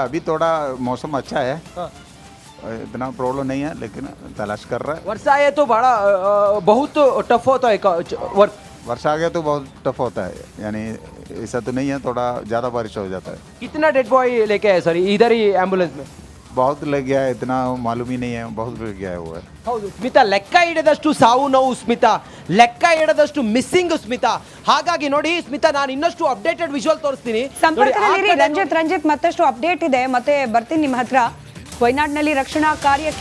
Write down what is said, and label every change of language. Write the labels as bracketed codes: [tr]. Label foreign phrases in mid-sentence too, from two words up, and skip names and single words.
[hi] अभी थोड़ा मौसम अच्छा है, इतना प्रॉब्लम नहीं है, लेकिन तलाश कर रहा है. वर्षा है तो बड़ा बहुत टफ होता है वर्क. वर्षा आ गया तो बहुत टफ होता है, यानी ऐसा तो नहीं है, थोड़ा ज़्यादा बारिश हो जाता है. कितना [en] dead body [hi] लेके आए सर इधर ही एम्बुलेंस में? बहुत लग गया है, इतना मालूम ही नहीं है, बहुत लग गया है वो है. [kn] ಹೌದು ಸ್ಮಿತಾ, ಲೆಕ್ಕ ಹಿಡಿದಷ್ಟು ಸಾವು ನೋವು ಸ್ಮಿತಾ, ಲೆಕ್ಕ ಹಿಡಿದಷ್ಟು ಮಿಸ್ಸಿಂಗ್ ಸ್ಮಿತಾ. ಹಾಗಾಗಿ ನೋಡಿ ಸ್ಮಿತಾ, ನಾನು ಇನ್ನಷ್ಟು [en] updated visual [kn] ತೋರಿಸ್ತೀನಿ. ಸಂಪರ್ಕದಲ್ಲಿ ರಂಜಿತ್ ಮತ್ತಷ್ಟು ಅಪ್ಡೇಟ್ ಇದೆ, ಮತ್ತೆ ಬರ್ತೀನಿ ನಿಮ್ಮ ಹತ್ರ. ವಯನಾಡ್ನಲ್ಲಿ ರಕ್ಷಣಾ ಕಾರ್ಯಕ್ಕೆ